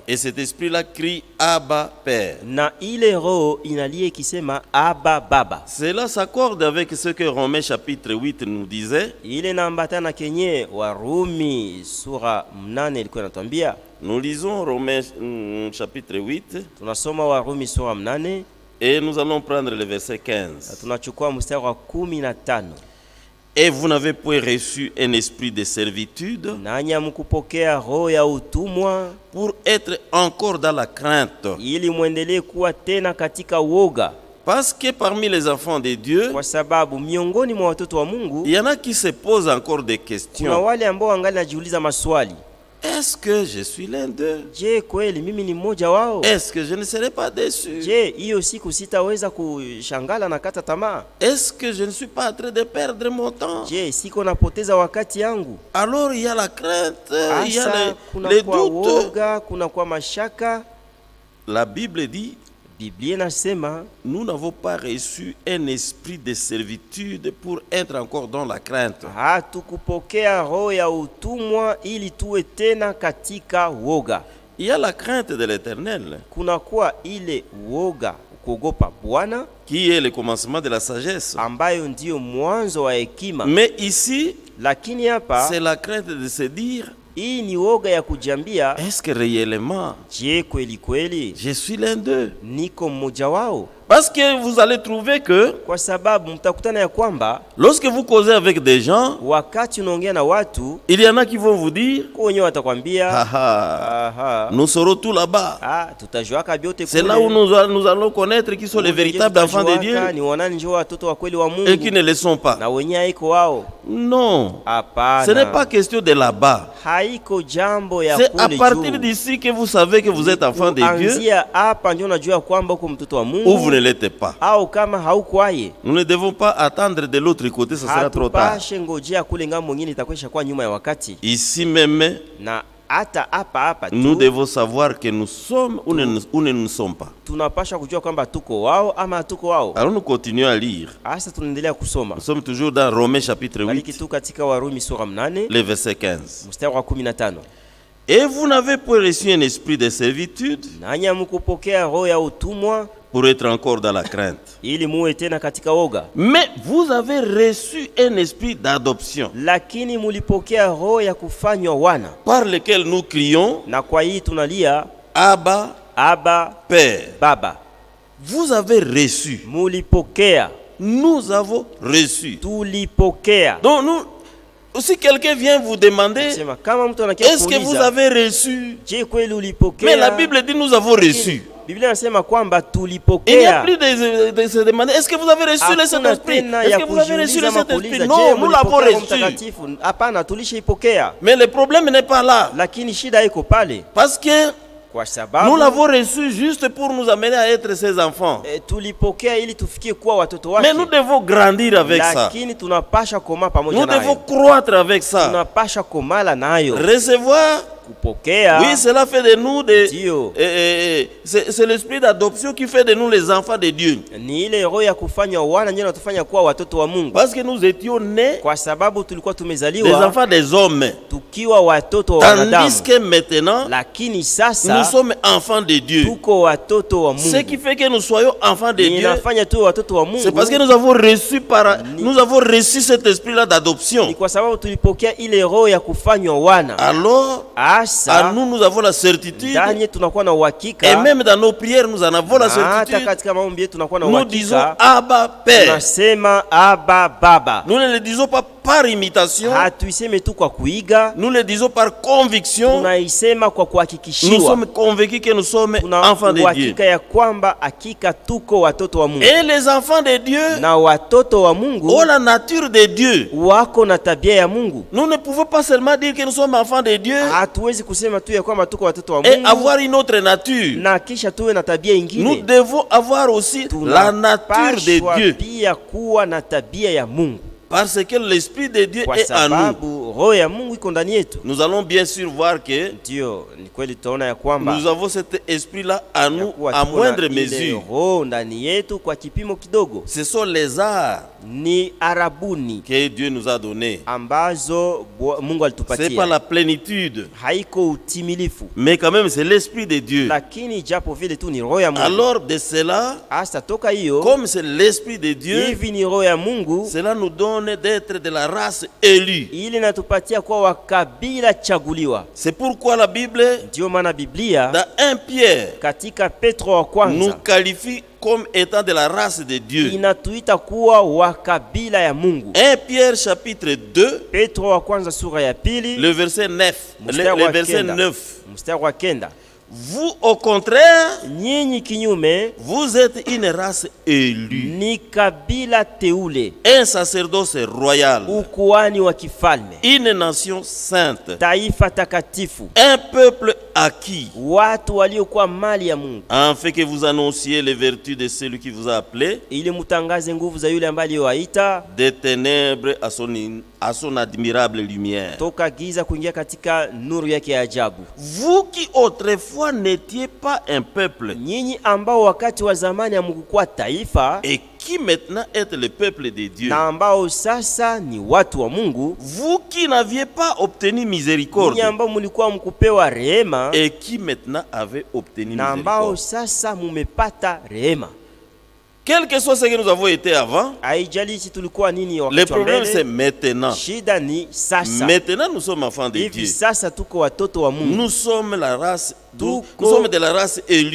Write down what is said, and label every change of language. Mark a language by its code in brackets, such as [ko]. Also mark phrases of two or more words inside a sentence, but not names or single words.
[fr] Et cet esprit-là crie Abba Père. [sw] na ile roho inalia ikisema Aba Baba. [fr] Cela s'accorde avec ce que Romains chapitre 8 nous disait. [sw] Ile naambatana kenye Warumi sura 8 ilikuwa inatuambia. [fr] Nous lisons Romains chapitre 8 [sw] Tunasoma Warumi sura 8 [fr] et nous allons prendre le verset [sw] na [fr] 15. [sw] tunachukua mstari wa 15. [fr] Et vous n'avez point reçu un esprit de servitude [sw] Nanyi hamkupokea roho ya utumwa [fr] pour être encore dans la crainte. [sw] ili muendelee kuwa tena katika woga, [fr] Parce que parmi les enfants de Dieu, [sw] kwa sababu miongoni mwa watoto wa Mungu [fr] il y en a qui se posent encore des [sw] kuna [fr] questions. [sw] wale ambao wangali najiuliza maswali. [fr] Est-ce que je suis l'un d'eux? [sw] Je, kweli mimi ni mmoja wao? [fr] Est-ce que je ne serai pas déçu? [sw] Je, hiyo siku sitaweza kushangala na kata tamaa? [fr] Est-ce que je ne suis pas en train de perdre mon temps? [sw] Je, siko napoteza wakati yangu? [fr] Alors il y a la crainte, il y a [sw] Asa kuna [fr] les [sw] kwa [fr] doutes. [sw] woga, kuna kwa mashaka. [fr] La Bible dit, [sw] Biblia inasema [fr] nous n'avons pas reçu un esprit de servitude pour être encore dans la crainte. [sw] hatukupokea roho ya utumwa ili tuwe tena katika woga. [fr] Il y a la crainte de l'Éternel, [sw] Kuna kuwa ile woga, kuogopa Bwana, [fr] qui est le commencement de la sagesse. [sw] ambayo ndiyo mwanzo wa hekima. [fr] Mais ici, [sw] Lakini hapa [fr] c'est la crainte de se dire, [sw] hii ni woga ya kujiambia, [fr] est-ce que réellement, [sw] je, kweli kweli [fr] je suis l'un d'eux? [sw] niko mmoja wao? [fr] Parce que vous allez trouver que [sw] Kwa sababu mtakutana ya kwamba [fr] lorsque vous causez avec des gens, [sw] wakati unaongea na watu, [fr] il y en a qui vont vous dire, [sw] kwa wenyewe watakwambia aha, [fr] nous serons tout là-bas. [sw] tutajuaka vyote [fr] C'est [sw] kule. [fr] là où nous allons connaître qui sont les véritables enfants de Dieu [sw] Ni wanani njoo watoto wa kweli wa [fr] et qui [sw] Mungu [fr] ne le sont pas. [sw] na wenyewe haiko wao. [fr] Non, [sw] Hapana, [fr] ce n'est pas question de là-bas. [sw] haiko jambo ya [fr] C'est à [sw] kule [fr] partir [sw] juu. [fr] d'ici que vous savez que vous êtes enfant de Dieu [sw] Kuanzia hapa ndio unajua kwamba uko mtoto wa [fr] ou vous [sw] Mungu [fr] ne l'êtes pas. [sw] au kama haukwaye. [fr] Nous ne devons pas attendre de l'autre côté, ça sera trop tard. [sw] Hatupashe ngojea kule ngambo nyingine, itakwesha kwa nyuma ya wakati. [fr] Ici même, [sw] Na hata hapa [fr] nous [sw] tu [fr] devons savoir que nous sommes ou ne nous sommes pas. [sw] tunapasha kujua kwamba tuko wao ama hatuko wao. [fr] Alors nous continuons à lire. [sw] Hasa tunaendelea kusoma. [fr] Nous sommes toujours dans Romains chapitre [sw] Baliki [fr] 8, [sw] tu katika Warumi sura 8 [fr] le verset 15. [sw] mstari wa 15. [fr] Et vous n'avez pas reçu un esprit de servitude [sw] Nanyi hamkupokea roho ya utumwa [fr] pour être encore dans la crainte. [sw] ili muwe tena katika woga, [fr] Mais vous avez reçu un esprit d'adoption [sw] lakini mulipokea roho ya kufanywa wana, [fr] par lequel nous crions [sw] na kwa hii tunalia [fr] Abba, [sw] Aba [fr] Père. [sw] Baba. [fr] Vous avez reçu. [sw] Mulipokea, [fr] Nous avons reçu. [sw] tulipokea. [fr] Donc nous, si quelqu'un vient vous demander, [sw] Sema kama mtu anakia [fr] est-ce que vous [sw] kuuliza, [fr] avez reçu? [sw] je, kweli ulipokea? [fr] Mais la Bible dit nous avons reçu. [sw] Biblia inasema kwamba [fr] Il n'y a [sw] tulipokea. [fr] plus de se demander, est-ce que vous avez reçu le [sw] Hakuna [fr] Saint-Esprit? [sw] tena [fr] Est-ce [sw] ya [fr] que vous avez reçu le [sw] kujiuliza ama [fr] Saint-Esprit? [sw] kuuliza, [fr] Non, [sw] je, [fr] nous l'avons [sw] mulipokea Roho [fr] reçu. [sw] Mtakatifu? Hapana, tulishaipokea, [fr] Mais le problème n'est pas là. [sw] lakini shida iko pale, [fr] Parce que [sw] kwa [fr] nous [sw] sababu [fr] l'avons reçu juste pour nous amener à être ses enfants. [sw] tulipokea ili tufikie kuwa watoto [fr] Mais [sw] wake, [fr] nous devons grandir avec ça. [sw] lakini tunapasha koma pamoja [fr] Nous devons [sw] nayo, [fr] croître avec ça. [sw] tunapasha komala nayo, [fr] Recevoir [sw] kupokea. [fr] Oui, cela fait de nous des... [sw] Ndio. [fr] C'est l'esprit d'adoption qui fait de nous les enfants de Dieu. [sw] Ni ile roho ya kufanya wana ndio natufanya kuwa watoto wa Mungu. [fr] Parce que nous étions nés [sw] Kwa sababu tulikuwa [fr] des [sw] tumezaliwa [fr] enfants des hommes. [sw] tukiwa watoto wa wanadamu. [fr] Tandis que maintenant, [sw] Lakini [fr] nous [sw] sasa [fr] sommes enfants de Dieu. [sw] tuko watoto wa Mungu. [fr] Ce qui fait que nous soyons enfants de Dieu, [sw] Inafanya tu watoto wa Mungu. [fr] c'est parce que nous avons reçu cet esprit-là d'adoption. [sw] Ni kwa sababu tulipokea ile roho ya kufanywa wana. [fr] Alors, à [sw] Asa [fr] nous avons la certitude, [sw] ndani tunakuwa na [fr] et [sw] uhakika. [fr] même dans nos prières, nous en avons la [sw] Hata [fr] certitude. [sw] katika maombi yetu tunakuwa na [fr] Nous disons [sw] uhakika. [fr] Abba Père. [sw] Tunasema Aba Baba. [fr] Nous ne le disons pas par imitation, [sw] Hatuiseme tu kwa kuiga, [fr] nous le disons par conviction. [sw] tunaisema kwa [fr] Nous [sw] kuhakikishiwa. [fr] sommes convaincus que nous sommes [sw] Tuna [fr] enfants de Dieu. [sw] uhakika ya kwamba hakika tuko watoto wa Mungu. [fr] Et les enfants de Dieu [sw] Na watoto wa Mungu [fr] ont la nature de Dieu. [sw] wako na tabia ya Mungu. [fr] Nous ne pouvons pas seulement dire que nous sommes enfants de Dieu [sw] Hatuwezi kusema tu ya kwamba tuko watoto wa [fr] et [sw] Mungu [fr] avoir une autre nature. [sw] na kisha tuwe na tabia [fr] Nous [sw] ingine. [fr] devons avoir aussi la nature de [sw] Tunapaswa [fr] Dieu. [sw] pia kuwa na tabia ya Mungu. [fr] Parce que l'esprit de Dieu [sw] Kwa [fr] est en nous. [sw] sababu roho ya Mungu iko ndani yetu. [fr] Nous allons bien sûr voir que [sw] Ndio, ni kweli tutaona ya kwamba [fr] nous avons cet esprit-là en [sw] ya [fr] nous [sw] kuwa [fr] à [sw] tuko na [fr] moindre [sw] ile [fr] mesure. [sw] roho ndani yetu kwa kipimo kidogo. [fr] Ce sont les arts [sw] Ni arabuni [fr] que Dieu nous a donnés. [sw] ambazo Mungu [fr] Ce n'est pas [sw] alitupatia. [fr] la plénitude, [sw] Haiko utimilifu, [fr] mais quand même c'est l'esprit de Dieu. [sw] lakini japo vile tu ni roho ya Mungu. [fr] Alors de cela, [sw] Hasa toka hiyo, [fr] comme c'est l'esprit de Dieu, [sw] hivi ni roho ya Mungu, [fr] cela nous donne d'être de la race élue. [sw] ili natupatia kuwa wa kabila chaguliwa. [fr] C'est pourquoi la Bible, [sw] Ndio maana Biblia [fr] dans 1 Pierre, [sw] katika Petro wa [fr] nous [sw] kwanza [fr] qualifie comme étant de la race de Dieu. [sw] inatuita kuwa wa kabila ya Mungu. [fr] 1 Pierre chapitre 2, [sw] Petro wa kwanza sura ya pili [fr] le verset 9. [sw] mstari [fr] Le [sw] wa [fr] verset [sw] kenda. [fr] 9. [sw] Mstari wa kenda. [fr] Vous, au contraire, [sw] Nyinyi kinyume [fr] vous êtes une race élue, [sw] ni kabila teule, [fr] un sacerdoce royal, [sw] ukuani wa kifalme, [fr] une nation sainte, [sw] taifa takatifu, [fr] un peuple acquis, [sw] watu waliokuwa mali ya Mungu, [fr] afin que vous annonciez les vertus de celui qui vous a appelé [sw] ili mutangaze nguvu za yule ambaye aliyowaita [fr] des ténèbres à son admirable lumière. [sw] toka giza kuingia katika nuru yake ya ajabu. [fr] Vous qui autrefois n'étiez pas un peuple [sw] Nyinyi ambao wakati wa zamani hamkukuwa taifa [fr] et qui maintenant êtes le peuple de Dieu. [sw] na ambao sasa ni watu wa Mungu, [fr] Vous qui n'aviez pas obtenu miséricorde [sw] nyinyi ambao mlikuwa mkupewa rehema [fr] et qui maintenant avez obtenu [sw] na ambao [fr] miséricorde. [sw] sasa mumepata rehema. [fr] Quel que soit ce que nous avons été avant, [sw] Haijalishi tulikuwa nini [fr] le [sw] wakati wa [fr] problème c'est [sw] mbele, [fr] maintenant. [sw] shida ni sasa. [fr] Maintenant nous sommes enfants de [sw] Hivi [fr] Dieu. [sw] sasa tuko watoto wa Mungu. [fr] Nous sommes la race, nous [sw] Tuko- [fr] sommes de la race élue,